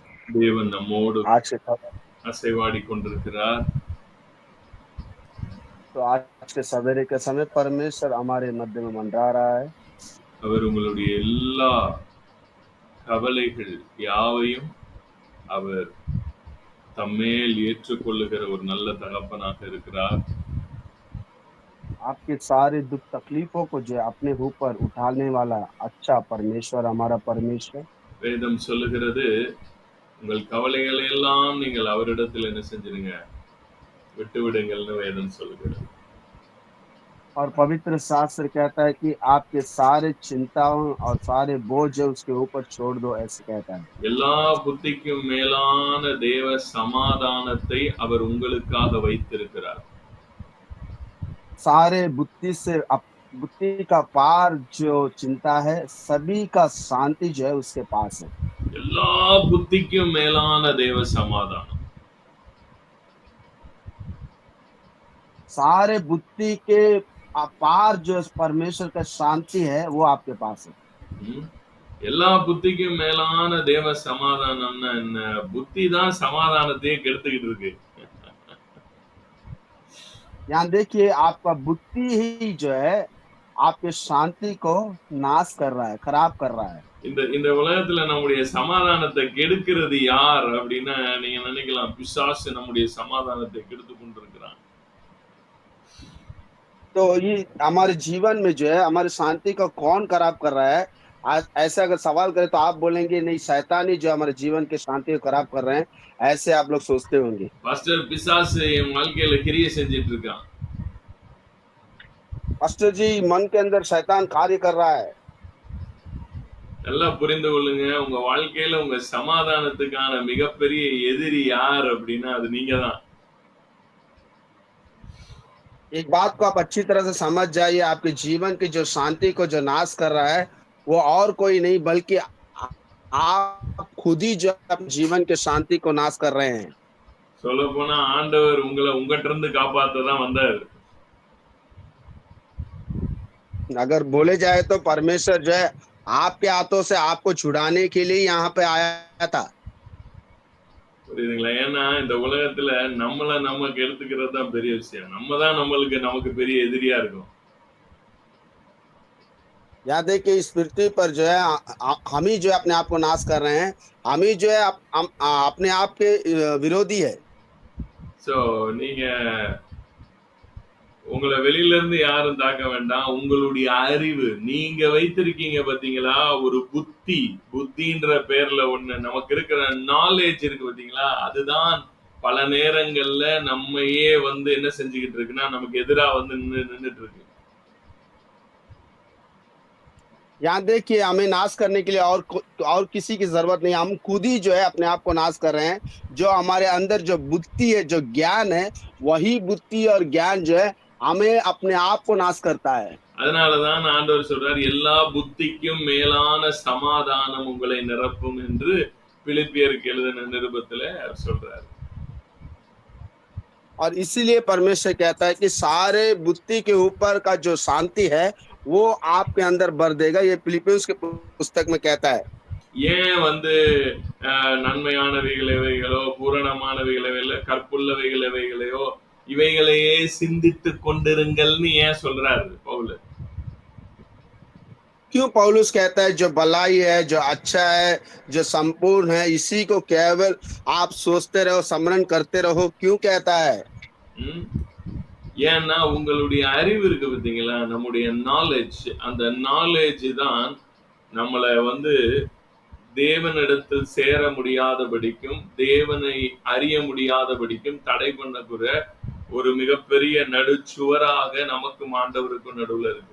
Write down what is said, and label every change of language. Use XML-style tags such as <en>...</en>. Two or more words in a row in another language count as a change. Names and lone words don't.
<ta>தேவன் நம்மோடு</ta> <hi>आज के</hi> <ta>அசைவாடிக் கொண்டிருக்கிறார்.</ta> <hi>आज के सवेरे के समय परमेश्वर हमारे मध्य में मंडरा रहा है।</hi> <ta>அவர் உங்களுடைய எல்லா கவலைகள் யாவையும் அவர் தம்மேல் ஏற்றுக்கொள்ளுகிற ஒரு நல்ல தகப்பனாக இருக்கிறார்.</ta> <hi>आपके सारे दुख तकलीफों को जो है अपने ऊपर उठाने वाला अच्छा परमेश्वर हमारा परमेश्वर।</hi> <ta>வேதம் சொல்லுகிறது, உங்கள் கவலைகளை எல்லாம் நீங்கள் அவரிடத்தில் என்ன செஞ்சிருங்க? விட்டுவிடுங்கள்னு வேதம் சொல்லுகிறது.</ta> <hi>और पवित्र शास्त्र कहता है कि आपके सारे चिंताओं और सारे बोझ है उसके ऊपर छोड़ दो, ऐसे कहता है।</hi> <ta>எல்லா புத்திக்கும் மேலான தேவ சமாதானத்தை அவர் உங்களுக்காக வைத்திருக்கிறார்.</ta> <hi>सारे बुद्धि का पार जो चिंता है, सभी का शांति जो है उसके पास है।</hi> <ta>எல்லா புத்திக்கும் மேலான தேவ சமாதானம்.</ta> <hi>सारे बुद्धि के अपार जो परमेश्वर का शांति है वो आपके पास है। ம்.</hi> <ta>எல்லா புத்திக்கும் மேலான தேவ சமாதானம்னா என்ன? புத்தி தான் சமாதானத்தையே கெடுத்துக்கிட்டு இருக்கு.</ta> <hi>यहाँ देखिए आपका बुद्धि ही जो है आपके शांति को नाश कर रहा है, खराब कर रहा है।</hi> <ta>இந்த இந்த உலகத்துல நம்முடைய சமாதானத்தை கெடுக்கிறது யார் அப்படின்னா நீங்க நினைக்கலாம், பிசாசு நம்முடைய சமாதானத்தை கெடுத்து கொண்டிருக்கிறான்.</ta> <hi>तो ये हमारे जीवन में जो है हमारी शांति को कौन खराब कर रहा है? आज ऐसा अगर सवाल करें तो आप बोलेंगे नहीं, शैतान ही जो हमारे जीवन की शांति को खराब कर रहे हैं, ऐसे आप लोग सोचते होंगे।</hi> <ta>பாஸ்டர், பிசாசு என் வாழ்க்கையில கிரியை செஞ்சுட்டு இருக்கான்.</ta> <hi>पास्टर जी, मन के अंदर शैतान कार्य कर रहा है।</hi> <ta>நல்லா புரிந்து கொள்ளுங்க, உங்க வாழ்க்கையில உங்க சமாதானத்துக்கான மிகப்பெரிய எதிரி யார் அப்படின்னா அது நீங்க தான்.</ta> <hi>एक बात को आप अच्छी तरह से समझ जाइए, आपके जीवन की जो शांति को जो नाश कर रहा है, वो और कोई नहीं बल्कि आप खुद ही जो अपने जीवन के शांति को नाश कर रहे हैं।</hi> <ta>சொல்லப் போனா ஆண்டவர் உங்களை உங்கட்ட இருந்து காப்பாத்த தான் வந்தார்.</ta> <hi>अगर बोले जाए तो परमेश्वर जो है आपके हाथों से आपको छुड़ाने के लिए यहाँ पे आया था।</hi> <ta>புரியுதுங்களா? ஏன்னா இந்த உலகத்துல நம்மள நம்ம கெடுத்துக்கிறது தான் பெரிய விஷயம். நம்ம தான் நமக்கு பெரிய எதிரியா இருக்கோம்.</ta> <hi>यहाँ देखिए इस पृथ्वी पर जो है हम ही जो है अपने आप को नाश कर रहे हैं। हम ही जो है अपने आप के विरोधी है।</hi> <ta>சோ நீங்க உங்கள வெளியில இருந்து யாரும் தாக்க வேண்டாம். உங்களுடைய அறிவு, நீங்க வைத்திருக்கீங்க பாத்தீங்களா ஒரு புத்தி. புத்தின்ற பேர்ல ஒண்ணு நமக்கு இருக்கிற நாலேட்ஜ் இருக்கு பாத்தீங்களா? அதுதான் பல நேரங்கள்ல நம்மையே வந்து என்ன செஞ்சுகிட்டு இருக்குன்னா, நமக்கு எதிரா வந்து நின்னுட்டு இருக்கு.</ta> <hi>यहाँ देखिए हमें नाश करने के लिए और किसी की जरूरत नहीं, हम खुद ही जो है अपने आप को नाश कर रहे हैं। जो हमारे अंदर जो बुद्धि है, जो ज्ञान है, वही बुद्धि और ज्ञान जो है हमें अपने आप को नाश करता है।</hi> <ta>அதனாலதான் ஆண்டவர் சொல்றார், எல்லா புத்திக்கும் மேலான சமாதானம் உங்களை நிரப்பும் என்று பிலிப்பியருக்கு எழுதின நிருபத்துல அவர் சொல்றாரு.</ta> <hi>और इसीलिए परमेश्वर कहता है कि सारे बुद्धि के ऊपर का जो शांति है वो आपके अंदर भर देगा। ये फिलिपियंस के पुस्तक में कहता है।</hi> <ta>ஏன் வந்து நன்மையானவைகள் எவைகளோ, பூரணமானவைகள் எவைகளோ, கற்புள்ளவைகள் எவைகளையோ இவைகளையே சிந்தித்துக் கொண்டிருங்கள்னு ஏன் சொல்றாரு பவுல்?</ta> <hi>क्यों पौलुस कहता है जो भलाई है, जो अच्छा है, जो संपूर्ण है, इसी को केवल आप सोचते रहो, स्मरण करते रहो, क्यों कहता है?</hi> <ta>ஏன்னா உங்களுடைய அறிவு இருக்கு பாத்தீங்களா, நம்முடைய நாலேஜ், அந்த நாலேஜ் தான் நம்மளை வந்து தேவனிடத்தில் சேர முடியாதபடிக்கும் தேவனை அறிய முடியாதபடிக்கும் தடை பண்ணக்கூடிய ஒரு மிகப்பெரிய நடுச்சுவராக நமக்கும் ஆண்டவருக்கும் நடுவுல இருக்கு.</ta>